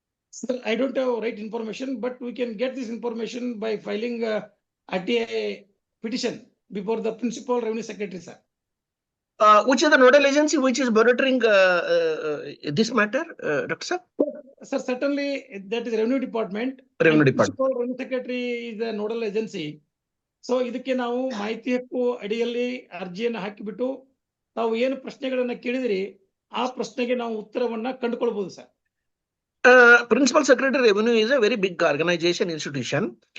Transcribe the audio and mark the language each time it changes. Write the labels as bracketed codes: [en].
[en] Sir, I don't have right information, but we can get this information by filing a RTA petition before the Principal Revenue Secretary, sir. Which is the nodal agency which is monitoring this matter, Dr. Sir? Sir, certainly that is Revenue Department. Revenue Department. Principal Revenue Secretary is the nodal agency. [kn] So ಇದಕ್ಕೆ ನಾವು ಮಾಹಿತಿ ಹಕ್ಕು ಅಡಿಯಲ್ಲಿ ಅರ್ಜಿಯನ್ನು ಹಾಕಿಬಿಟ್ಟು ತಾವು ಏನು ಪ್ರಶ್ನೆಗಳನ್ನ ಕೇಳಿದ್ರಿ ಆ ಪ್ರಶ್ನೆಗೆ ನಾವು ಉತ್ತರವನ್ನ ಕಂಡುಕೊಳ್ಬಹುದು sir. [en] Principal Secretary Revenue is a very big organization, institution.